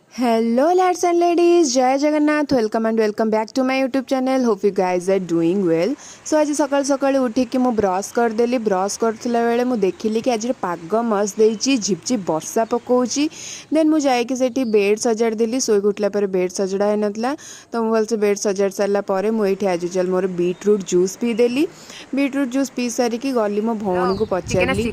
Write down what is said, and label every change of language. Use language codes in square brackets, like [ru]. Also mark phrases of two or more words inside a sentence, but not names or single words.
[en] Hello lads and ladies, Jai Jagannath, welcome and welcome back to my YouTube channel. Hope you guys are doing well. [or] So ଆଜି ସକାଳ ସକାଳ ଉଠିକି ମୁଁ ବ୍ରସ କରିଦେଲି ବ୍ରସ କରୁଥିଲା ବେଳେ ମୁଁ ଦେଖିଲି କି ଆଜି ପାଗ ମସ୍ତ ଦେଉଛି ଝିପିଝିପି ବର୍ଷା ପଡୁଛି ଦେନ ମୁଁ ଯାଇକି ସେଠି ବେଡ ସଜାଡି ଦେଲି ଶୋଇ ଉଠିଲା ପରେ ବେଡ ସଜଡା ହୋଇ ନଥିଲା ତ ମୁଁ ଭଲରେ ବେଡ ସଜାଡି ସାରିଲା ପରେ ମୁଁ ଏଠି ଆଜି ଚାଲ ମୋର [en] beetroot juice [or] ପି ଦେଲି [en] beetroot juice [or] ପି ସାରି କି ଗଲି ମୋ ଭଉଣୀ କୁ ପଚାରିଲି